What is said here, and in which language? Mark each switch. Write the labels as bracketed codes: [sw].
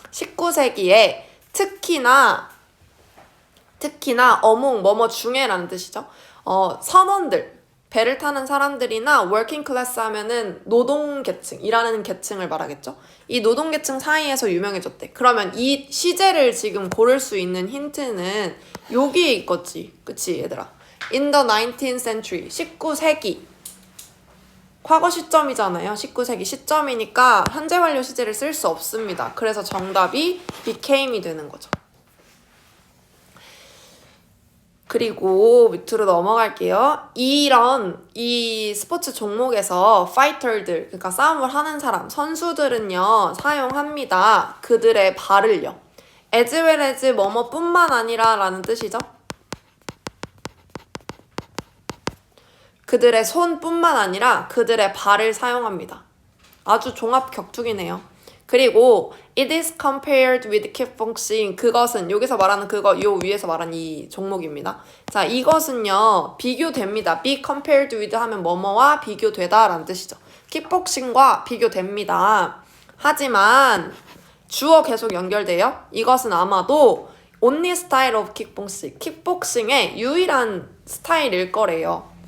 [ko] 19세기에 특히나 어몽 뭐뭐 중에라는 뜻이죠. 선원들, 배를 타는 사람들이나 워킹 클래스 하면은 노동계층, 일하는 계층을 말하겠죠. 이 노동계층 사이에서 유명해졌대. 그러면 이 시제를 지금 고를 수 있는 힌트는 여기에 있겠지. 그치 얘들아. [en] In the 19th century, [ko] 19세기. 과거 시점이잖아요. 19세기 시점이니까 현재 완료 시제를 쓸 수 없습니다. 그래서 정답이 became이 되는 거죠. 그리고 밑으로 넘어갈게요. 이 스포츠 종목에서 파이터들, 그러니까 싸움을 하는 사람, 선수들은요, 사용합니다. 그들의 발을요. as well as 뭐뭐뿐만 아니라 라는 뜻이죠. 그들의 손뿐만 아니라 그들의 발을 사용합니다. 아주 종합 격투기네요. 그리고 [en] it is compared with kickboxing. [ko] 그것은 여기서 말하는 그거 요 위에서 말한 이 종목입니다. 자, 이것은요 비교됩니다. [en] be compared with [ko] 하면 뭐뭐와 비교되다 라는 뜻이죠. 킥복싱과 비교됩니다. 하지만 주어 계속 연결돼요. 이것은 아마도 [en] only style of kickboxing, [ko] 킥복싱의 유일한 스타일일 거래요.